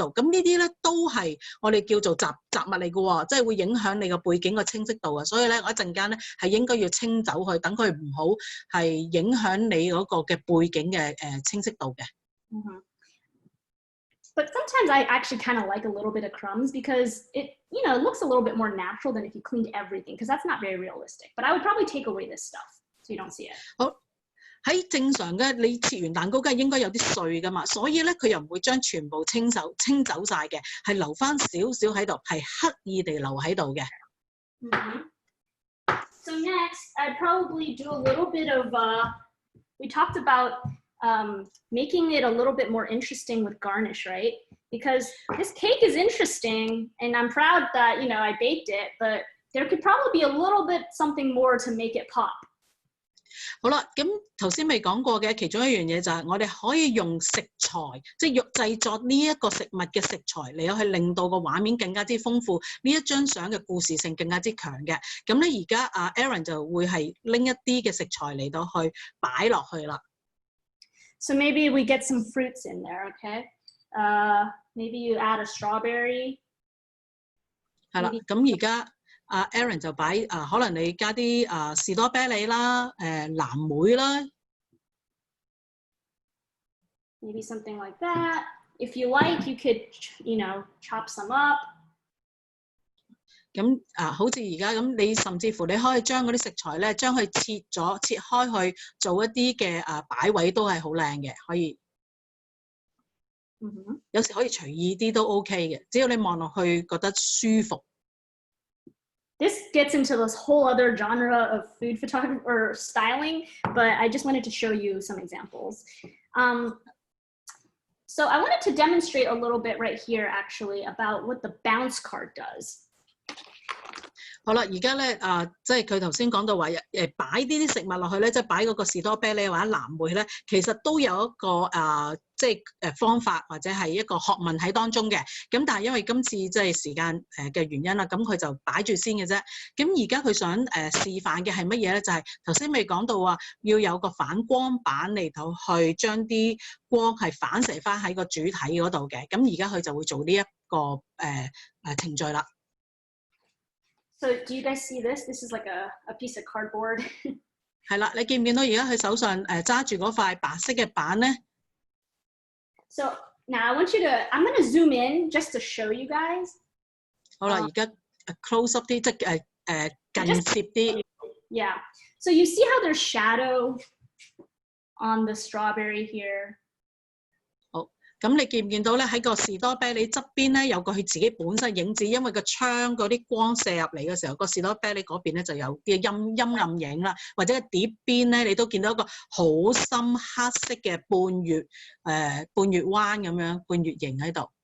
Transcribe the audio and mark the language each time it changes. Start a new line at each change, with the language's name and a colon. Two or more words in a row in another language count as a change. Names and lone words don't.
Cantonese: 咁呢啲咧都係我哋叫做雜物嚟嘅喎，即係會影響你個背景個清晰度啊。所以咧，我一陣間咧係應該要清走佢，等佢唔好係影響你嗰個嘅背景嘅清晰度嘅。 Mm-hmm.
English: But sometimes I actually kind of like a little bit of crumbs because it looks a little bit more natural than if you cleaned everything, because that's not very realistic. But I would probably take away this stuff so you don't see it.
Cantonese: 好，喺正常嘅你切完蛋糕梗係應該有啲碎噶嘛，所以咧佢又唔會將全部清走晒嘅，係留翻少少喺度，係刻意地留喺度嘅。 Mm-hmm.
English: So next, I'd probably do a little bit of we talked about making it a little bit more interesting with garnish, right? Because this cake is interesting and I'm proud that, I baked it, but there could probably be a little bit something more to make it pop.
Cantonese: 好啦，咁頭先未講過嘅其中一樣嘢就係我哋可以用食材，即係製作呢一個食物嘅食材嚟去令到個畫面更加之豐富，呢一張相嘅故事性更加之強嘅。咁咧而家Erin 就會係拎一啲嘅食材嚟到去擺落去啦。
English: So maybe we get some fruits in there, okay? Maybe you add a strawberry.
Cantonese: 係啦，咁而家Erin 就擺可能你加啲士多啤梨啦，藍莓啦。
English: Maybe something like that. If you like, you could, chop some up.
Cantonese: 咁好似而家咁，你甚至乎你可以將嗰啲食材咧，將佢切開去做一啲嘅擺位都係好靚嘅，可以。有時可以隨意啲都 OK 嘅，只要你望落去覺得舒服。
English: This gets into this whole other genre of food photography or styling, but I just wanted to show you some examples. So I wanted to demonstrate a little bit right here actually about what the bounce card does.
Cantonese: 好啦，而家咧即係佢頭先講到話擺啲食物落去咧，即係擺嗰個士多啤梨或者藍莓咧，其實都有一個即係方法或者係一個學問喺當中嘅。咁但係因為今次即係時間嘅原因啦，咁佢就擺住先嘅啫。咁而家佢想示範嘅係乜嘢咧？就係頭先未講到話要有個反光板嚟到去將啲光係反射翻喺個主體嗰度嘅。咁而家佢就會做呢一個程序啦。
English: So do you guys see this? This is like a piece of cardboard.
Cantonese: 係啦，你見唔見到而家佢手上揸住嗰塊白色嘅板咧？
English: So now I want you to, I'm going to zoom in just to show you guys.
Cantonese: 好啦，而家
English: close up
Cantonese: 啲，即係近接啲。
English: Yeah. So you see how there's shadow on the strawberry here?
Cantonese: 好，咁你見唔見到咧？喺個士多啤梨側邊咧，有個佢自己本身影子，因為個窗嗰啲光射入嚟嘅時候，個士多啤梨嗰邊咧就有啲陰暗影啦，或者個碟邊咧，你都見到一個好深黑色嘅半月彎咁樣，半月形喺度。